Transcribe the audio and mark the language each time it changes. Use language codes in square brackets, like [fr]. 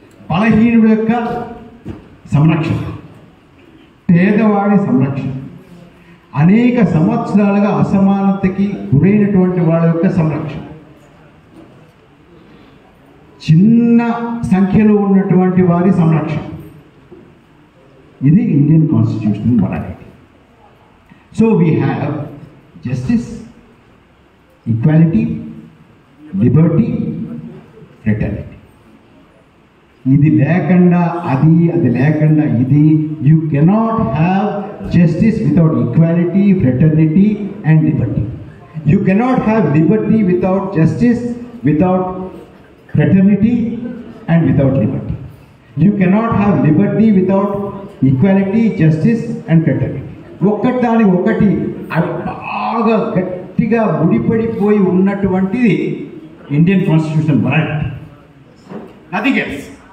[te] బలహీనుడి యొక్క సంరక్షణ, పేదవాడి సంరక్షణ, అనేక సంవత్సరాలుగా అసమానతకి గురైనటువంటి వాళ్ళ యొక్క సంరక్షణ, చిన్న సంఖ్యలో ఉన్నటువంటి వారి సంరక్షణ, ఇది Indian constitutional morality. [en] So we have justice, equality, liberty, fraternity. [te] ఇది లేకుండా అది, అది లేకుండా ఇది. [en] You cannot have justice without equality, fraternity and liberty. You cannot have liberty without justice, without fraternity and without liberty. You cannot have liberty without equality, justice and fraternity. [te] ఒక్కటి ఒకటి బాగా గట్టిగా ముడిపడిపోయి ఉన్నటువంటిది Indian constitution morality. [en] Nothing else.